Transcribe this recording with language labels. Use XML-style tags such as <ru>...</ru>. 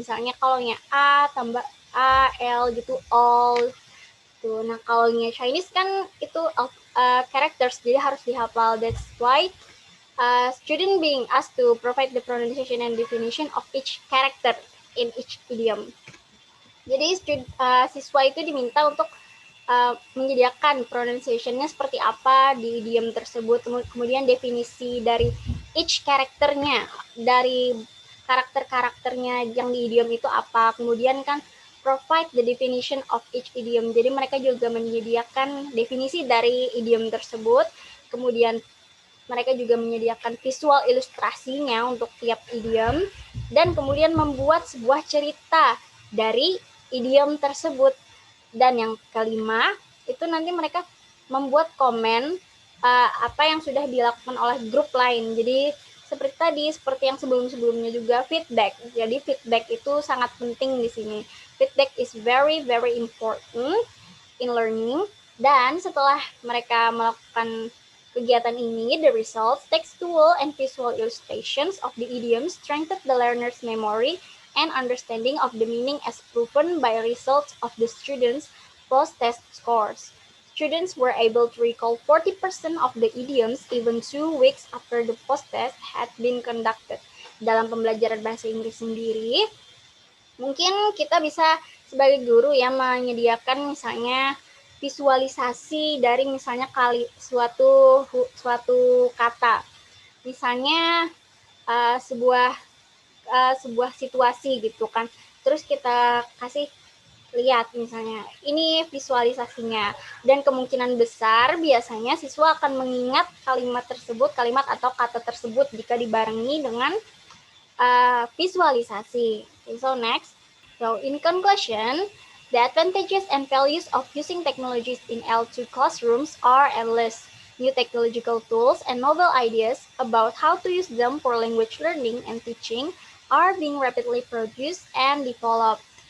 <id>Misalnya kalau nya A tambah A, L gitu, all gitu. Nah, kalau nya Chinese kan itu characters, jadi harus dihafal.</id> <en>That's why student being asked to provide the pronunciation and definition of each character in each idiom.</en> <id>Jadi siswa itu diminta untuk menyediakan pronunciation-nya seperti apa di idiom tersebut, kemudian definisi dari each karakternya, dari karakter-karakternya yang di idiom itu apa, kemudian kan</id> <en>provide the definition of each idiom.</en> <id>Jadi mereka juga menyediakan definisi dari idiom tersebut, kemudian mereka juga menyediakan visual ilustrasinya untuk tiap idiom, dan kemudian membuat sebuah cerita dari idiom tersebut. Dan yang kelima, itu nanti mereka membuat komen apa yang sudah dilakukan oleh grup lain. Jadi seperti tadi, seperti yang sebelum-sebelumnya juga, feedback. Jadi feedback itu sangat penting di sini.</id> <en>Feedback is very very important in learning.</en> <id>Dan setelah mereka melakukan kegiatan ini,</id> <en>the results, textual and visual illustrations of the idioms strengthen the learner's memory and understanding of the meaning as proven by results of the students' post-test scores. Students were able to recall 40% of the idioms even 2 weeks after the post-test had been conducted.</en> <id>Dalam pembelajaran bahasa Inggris sendiri, mungkin kita bisa sebagai guru ya menyediakan misalnya visualisasi dari misalnya suatu kata. Misalnya sebuah situasi gitu kan. Terus kita kasih lihat misalnya ini visualisasinya, dan kemungkinan besar biasanya siswa akan mengingat kalimat atau kata tersebut jika dibarengi dengan visualisasi.</id> <en>Okay, so next, so in conclusion, the advantages and values of using technologies in L2 classrooms are endless. New technological tools and novel ideas about how to use them for language learning and teaching are being rapidly produced and developed.</en>